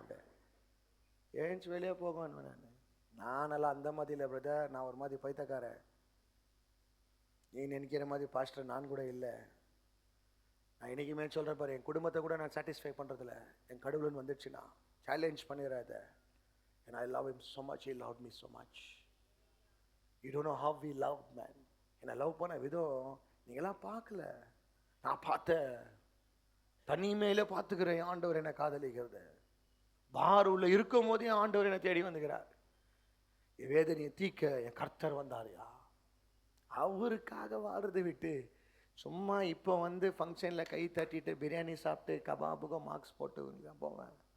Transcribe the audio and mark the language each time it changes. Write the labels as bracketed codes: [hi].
[ta] அப்படியே ஏஞ்சி வெளியே போகணும். நான் நல்லா அந்த மாதிரி இல்லை பிரதர், நான் ஒரு மாதிரி பைத்தக்காரன். நீ நினைக்கிற மாதிரி பாஸ்டர் நான் கூட இல்லை. நான் என்றைக்குமே சொல்கிறேன் பாரு, என் குடும்பத்தை கூட நான் சாட்டிஸ்ஃபை பண்ணுறதில்ல. என் கடவுள்னு வந்துடுச்சுன்னா challenge பண்ணிடுறாத. [en] and I love him so much, he loved me so much. You don't know how we loved, man. [ta] என்னை லவ் பண்ண விதம் நீங்களாம் பார்க்கல, நான் பார்த்தேன். தனிமையில பார்த்துக்கிறேன் ஆண்டவர் என்னை காதலிக்கிறது. பார் உள்ள இருக்கும் போதே ஆண்டவர் என்னை தேடி வந்துக்கிறார். என் வேதனையை தீக்க என் கர்த்தர் வந்தாருயா. அவருக்காக வாழ்றதை விட்டு சும்மா இப்போ வந்து ஃபங்க்ஷனில் கை தட்டிட்டு பிரியாணி சாப்பிட்டு கபாபுகம் மார்க்ஸ் போட்டு போவேன்.